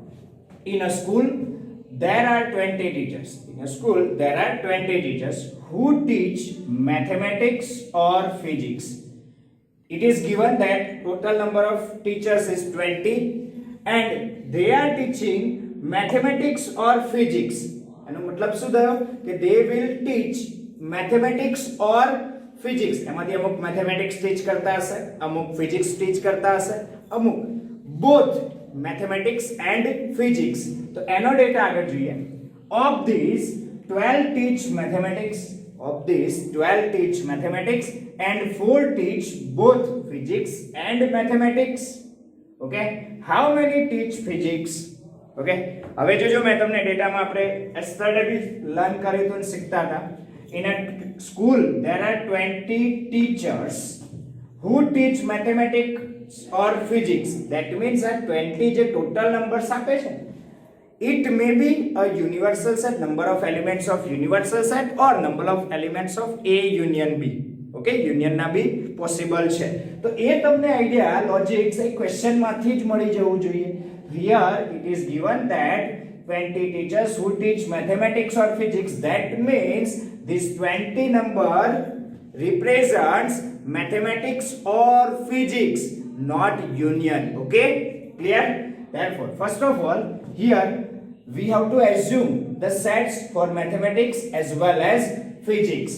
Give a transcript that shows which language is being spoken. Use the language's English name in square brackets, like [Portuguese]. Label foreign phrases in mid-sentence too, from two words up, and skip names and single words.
[English] In a school, there are 20 teachers. In a school, there are 20 teachers who teach mathematics or physics. It is given that total number of teachers is 20 and they are teaching mathematics or physics. And [Gujarati] मतलब શું થયો કે [English] they will teach mathematics or physics. [Gujarati] એમાંથી અમુક [English] mathematics teach [Gujarati] કરતા હશે, અમુક [English] physics teach [Gujarati] કરતા હશે, અમુક [English] both mathematics and physics. [Gujarati] તો એનો ડેટા આગળ જોઈએ. [English] Of these 12 teach mathematics, of these 12 teach mathematics and 4 teach both physics and mathematics. Okay, how many teach physics? [Gujarati] Okay, હવે જોજો મેં તમને ડેટામાં આપણે yesterday भी લર્ન કર્યું હતું શીખતા હતા. [English] In a school there are 20 teachers who teach mathematics or physics. That means that 20 જે total numbers [Gujarati] આપે છે, [English] it may be a universal set, number of elements of universal set or number of elements of A union B. [Gujarati] Okay, union ના બી possible છે. તો એ તમને [English] idea logics [Gujarati] એ ક્વેશ્ચન માંથી જ મળી જવું જોઈએ. [English] Here it is given that 20 teachers who teach mathematics or physics. That means this 20 number represents mathematics or physics, not union. Okay, clear? Therefore, first of all, here we have to assume the sets for mathematics as well as physics.